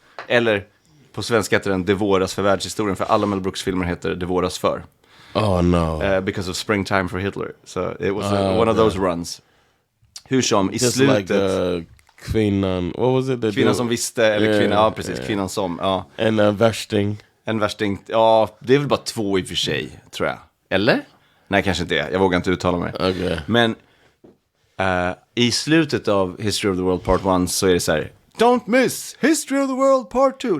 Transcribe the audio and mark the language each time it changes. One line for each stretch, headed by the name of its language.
Swedish: Eller på svenska heter den Det våras för världshistorien. För alla Mel Brooks filmer heter Det våras för.
English: Oh no. Because of Springtime for Hitler. So it was one of those runs.
Swedish: Hur som i just slutet...
English: Like kvinnan, what was it?
Swedish: Kvinnan som visste, eller kvinnan, ja precis, kvinnan som, ja. En värsting. En värsting, ja, det är väl bara 2 i och för sig, tror jag. Eller? Nej, kanske inte det, jag vågar inte uttala mig.
English: Okay.
Swedish: Men i slutet av History of the World Part 1 så är det så här:
English: Don't miss History of the World Part 2.